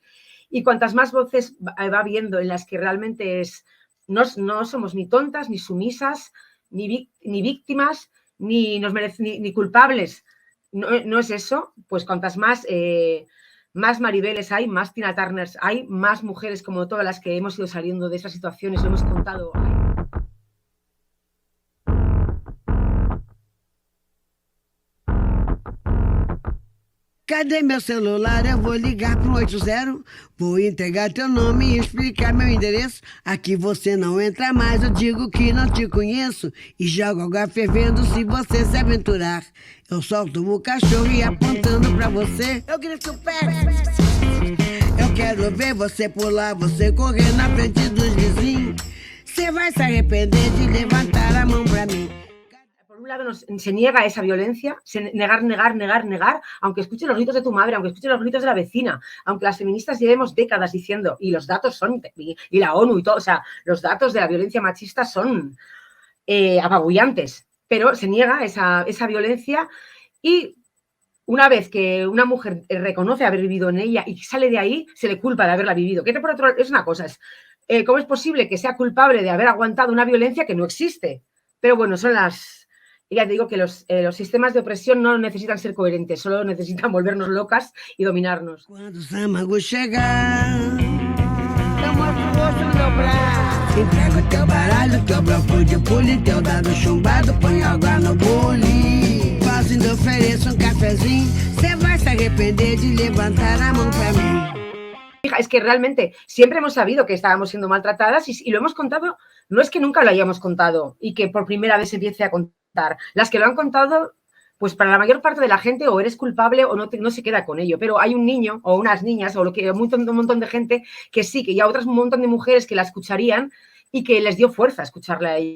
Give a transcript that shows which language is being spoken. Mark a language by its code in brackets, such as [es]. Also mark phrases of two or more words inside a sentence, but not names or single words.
[es] Y cuantas más voces va viendo en las que realmente no somos ni tontas, ni sumisas, ni víctimas, ni culpables. No es eso, pues cuantas más Maribeles hay, más Tina Turners hay, más mujeres como todas las que hemos ido saliendo de esas situaciones, lo hemos contado. [pt] Cadê meu celular? Eu vou ligar pro 80, vou entregar teu nome e explicar meu endereço. Aqui você não entra mais, eu digo que não te conheço e jogo água fervendo se você se aventurar. Eu solto o cachorro e apontando pra você, eu grito pé. Eu quero ver você pular, você correr na frente dos vizinhos. Você vai se arrepender de levantar a mão pra mim. [es] Por un lado se niega esa violencia, negar, aunque escuches los gritos de tu madre, aunque escuches los gritos de la vecina, aunque las feministas llevemos décadas diciendo, y los datos son, y la ONU y todo, o sea, los datos de la violencia machista son apabullantes, pero se niega esa violencia y una vez que una mujer reconoce haber vivido en ella y sale de ahí, se le culpa de haberla vivido. Que por otro es una cosa, ¿cómo es posible que sea culpable de haber aguantado una violencia que no existe? Pero bueno, son las... Ya te digo que los sistemas de opresión no necesitan ser coherentes, solo necesitan volvernos locas y dominarnos. [pt] Quando o Samago chegar, eu mostro o rosto no meu braço. Entrego teu baralho, teu bloco de pule, teu dado chumbado, põe água no bule. Faço ainda ofereço cafezinho, cê vai se arrepender de levantar a mão pra mí. [es] Es que realmente siempre hemos sabido que estábamos siendo maltratadas y lo hemos contado, no es que nunca lo hayamos contado y que por primera vez se empiece a contar. Las que lo han contado, pues para la mayor parte de la gente o eres culpable o no se queda con ello, pero hay un niño o unas niñas o un montón de gente que sí, que ya otras un montón de mujeres que la escucharían y que les dio fuerza escucharla a ella.